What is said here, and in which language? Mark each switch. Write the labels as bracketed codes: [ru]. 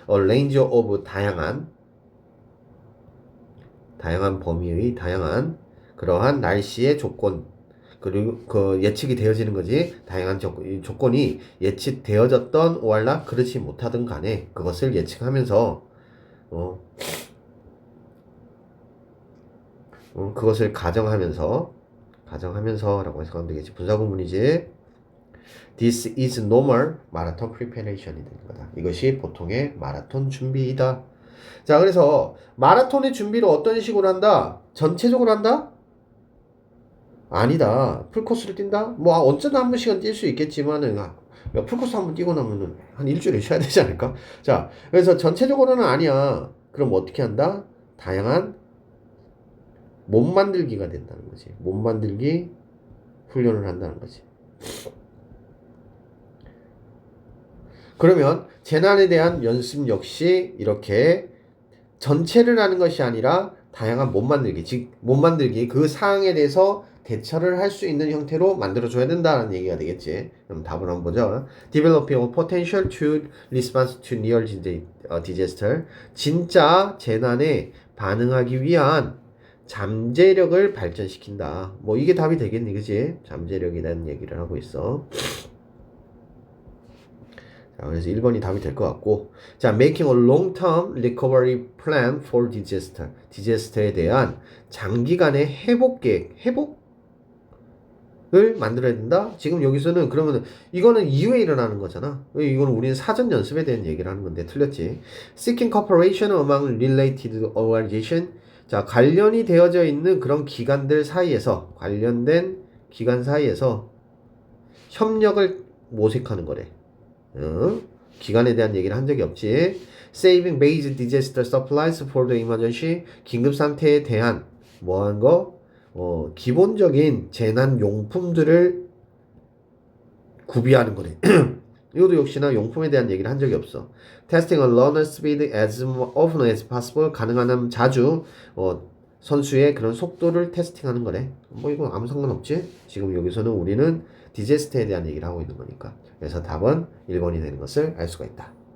[en] a range of [ko] 다양한 범위의 다양한 그러한 날씨의 조건 그리고 그 예측이 되어지는 거지. 다양한 조건이 예측되어졌던 오알라 그렇지 못하든 간에 그것을 예측하면서 그것을 가정하면서라고 해석하면 되겠지. 분사구문이지. [en] This is normal marathon preparation이 [ko] 되는 거다. 이것이 보통의 마라톤 준비이다. 자, 그래서 마라톤의 준비를 어떤 식으로 한다? 전체적으로 한다? 아니다. 풀코스를 뛴다? 뭐 언제나 한 번씩은 뛸 수 있겠지만은 풀코스 한 번 뛰고 나면은 한 일주일에 쉬어야 되지 않을까? 자, 그래서 전체적으로는 아니야. 그럼 어떻게 한다? 다양한 몸 만들기가 된다는 거지. 몸 만들기 훈련을 한다는 거지. 그러면 재난에 대한 연습 역시 이렇게 전체를 하는 것이 아니라 다양한 몸 만들기, 즉 몸 만들기 그 사항에 대해서 대처를 할 수 있는 형태로 만들어줘야 된다는 얘기가 되겠지. 그럼 답을 한번 보죠. [en] Developing a potential to response to near disaster. [ko] 진짜 재난에 반응하기 위한 잠재력을 발전시킨다. 뭐 이게 답이 되겠니, 그지? 잠재력이라는 얘기를 하고 있어. 자, 그래서 1번이 답이 될 것 같고, 자, [en] making a long-term recovery plan for disaster. [ko] 디제스터에 대한 장기간의 회복 계획, 회복을 만들어야 된다. 지금 여기서는 그러면 이거는 이후에 일어나는 거잖아. 이거는 우리는 사전 연습에 대한 얘기를 하는 건데 틀렸지. [en] Seeking cooperation among related organization. [ko] 자, 관련이 되어져 있는 그런 기관들 사이에서, 관련된 기관 사이에서 협력을 모색하는 거래. 기관에 대한 얘기를 한 적이 없지. [en] Saving basic disaster supplies for the emergency. [ko] 긴급 상태에 대한 뭐한 거? 기본적인 재난 용품들을 구비하는 거래. 이것도 역시나 용품에 대한 얘기를 한 적이 없어. [en] Testing a learner's speed as often as possible. [ko] 가능한 한 자주 선수의 그런 속도를 테스팅하는 거래. 뭐 이거 아무 상관없지? 지금 여기서는 우리는 디제스터에 대한 얘기를 하고 있는 거니까. 그래서 답은 1번이 되는 것을 알 수가 있다.